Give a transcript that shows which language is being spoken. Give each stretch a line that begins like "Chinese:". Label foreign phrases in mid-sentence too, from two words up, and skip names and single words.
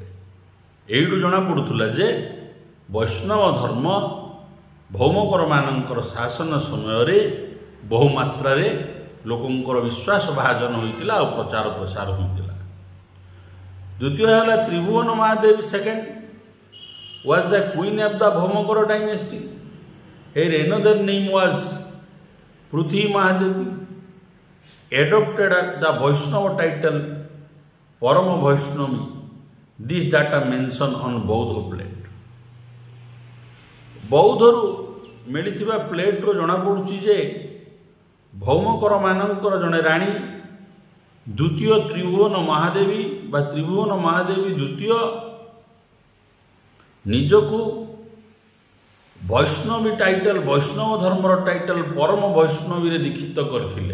Odia: ଏଇଠୁ ଜଣାପଡ଼ୁଥିଲା ଯେ ବୈଷ୍ଣବ ଧର୍ମ ଭୌମକରମାନଙ୍କର ଶାସନ ସମୟରେ ବହୁ ମାତ୍ରାରେ ଲୋକଙ୍କର ବିଶ୍ୱାସ ଭାଜନ ହୋଇଥିଲା ଆଉ ପ୍ରଚାର ପ୍ରସାର ହୋଇଥିଲା। ଦ୍ୱିତୀୟ ହେଲା
English: ତ୍ରିଭୁବନ ମହାଦେବୀ ସେକେଣ୍ଡ was the queen of the Bhaumikara dynasty. Her another name was Prithvi Mahadevi, adopted the Vaishnava title Parama Vaishnavi. This data mentioned on Baudha plate.
Odia: ବୌଦ୍ଧରୁ ମିଳିଥିବା ପ୍ଲେଟ୍ରୁ ଜଣାପଡ଼ୁଛି ଯେ ଭୌମକର ମାନଙ୍କର ଜଣେ ରାଣୀ ଦ୍ୱିତୀୟ ତ୍ରିଭୁବନ ମହାଦେବୀ ବା ତ୍ରିଭୁବନ ମହାଦେବୀ ଦ୍ୱିତୀୟ ନିଜକୁ ବୈଷ୍ଣବୀ ଟାଇଟଲ, ବୈଷ୍ଣବ ଧର୍ମର ଟାଇଟଲ ପରମ ବୈଷ୍ଣବୀରେ ଦୀକ୍ଷିତ କରିଥିଲେ।